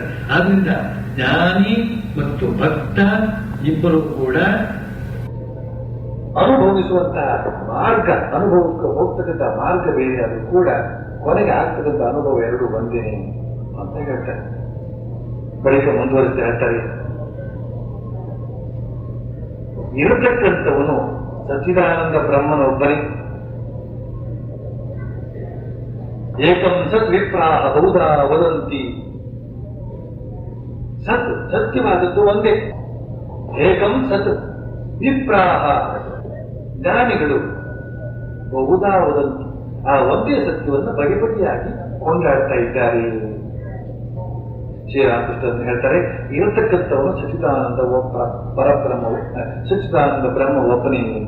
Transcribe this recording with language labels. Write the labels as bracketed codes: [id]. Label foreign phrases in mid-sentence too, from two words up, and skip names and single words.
[kn] ಆದ್ರಿಂದ ಜ್ಞಾನಿ ಮತ್ತು ಭಕ್ತ ಇಬ್ಬರು ಕೂಡ ಅನುಭವಿಸುವಂತಹ ಮಾರ್ಗ, ಅನುಭವಕ್ಕೆ ಹೋಗ್ತಕ್ಕಂಥ ಮಾರ್ಗ ಬೇರೆ, ಅದು ಕೂಡ ಕೊನೆಗೆ ಆಗ್ತಕ್ಕಂಥ ಅನುಭವ ಎರಡು ಬಂದೇನೆ ಅಂತ ಹೇಳ್ತಾರೆ. ಬಳಿಕ ಮುಂದುವರಿಸ್ತಾ ಹೇಳ್ತಾರೆ, ಇರತಕ್ಕಂಥವನು ಸಚ್ಚಿದಾನಂದ ಬ್ರಹ್ಮನೊಬ್ಬನೇ. [sa] ಏಕಂ ಸತ್ ವಿಪ್ರಾಹ ಬಹುಧಾ ವದಂತಿ. [kn] ಸತ್ ಸತ್ಯವಾದದ್ದು ಒಂದೇ. [sa] ಏಕಂ ಸತ್ ವಿಪ್ರಾಹ, [kn] ಜ್ಞಾನಿಗಳು [sa] ಬಹುಧಾ ವದಂತಿ, [kn] ಆ ಒಂದೇ ಸತ್ಯವನ್ನು ಬಗೆ ಬಗೆಯಾಗಿ ಕೊಂಡಾಡ್ತಾ ಇದ್ದಾರೆ. ಶ್ರೀರಾಮಕೃಷ್ಣ ಹೇಳ್ತಾರೆ, ಇರತಕ್ಕಂಥವನು ಸಚ್ಚಿದಾನಂದ ಪರಬ್ರಹ್ಮವು, ಸಚ್ಚಿದಾನಂದ ಬ್ರಹ್ಮ ಒಬ್ಬನೇ ಅಂತ.